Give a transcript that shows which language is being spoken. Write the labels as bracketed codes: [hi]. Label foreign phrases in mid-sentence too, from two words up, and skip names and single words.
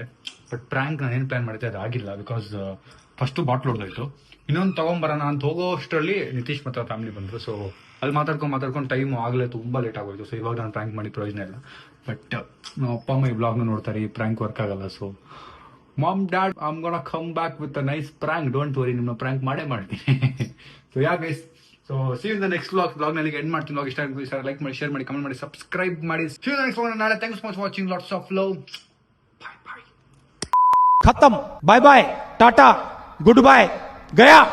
[en] But prank [kn] ನಾನು ಏನು ಪ್ಲಾನ್ ಮಾಡಿದ್ದೆ ಅದು ಆಗಿಲ್ಲ. [en] because first bottle ಹೊಡೆದೋಯ್ತು. [kn] ಇನ್ನೊಂದು ತಗೊಂಬರೋಣ ಅಂತ ಹೋಗೋ ಅಷ್ಟರಲ್ಲಿ ನಿತೀಶ್ ಮತ್ತು ಫ್ಯಾಮಿಲಿ ಬಂದರು. ಸೊ ಅಲ್ಲಿ ಮಾತಾಡ್ಕೊಂಡು ಟೈಮ್ ಆಗಲೇ ತುಂಬ ಲೇಟ್ ಆಗೋಯ್ತು. ಸೊ ಇವಾಗ ನಾನು ಪ್ರ್ಯಾಂಕ್ ಮಾಡಿ ಪ್ರಯೋಜನ ಇಲ್ಲ. ಬಟ್ ನಮ್ಮ ಅಪ್ಪ ಅಮ್ಮ ಈ ಬ್ಲಾಗ್ನ ನೋಡ್ತಾರೆ. [en] ಈ prank work ಆಗಲ್ಲ. so mom dad I am gonna come back with a nice prank. Don't worry, [kn] ನಿಮ್ಮ ಪ್ರ್ಯಾಂಕ್ ಮಾಡೇ ಮಾಡ್ತೀನಿ. [en] So ya guys, so see in the next ಬ್ಲಾಗ್ನಲ್ಲಿ ಎಂಡ್ ಮಾಡ್ತೀನಿ. [kn] ಬ್ಲಾಗ್ ಇಷ್ಟ ಆಗಿ ಲೈಕ್ ಮಾಡಿ, ಶೇರ್ ಮಾಡಿ, ಕಮೆಂಟ್ ಮಾಡಿ, ಸಬ್ಸ್ಕ್ರೈಬ್ ಮಾಡಿ. [en] See you next vlog. ನಾಳೆ Thanks for watching. Lots of love. Bye bye. [hi] खत्म [en] bye bye tata good bye [hi] गया.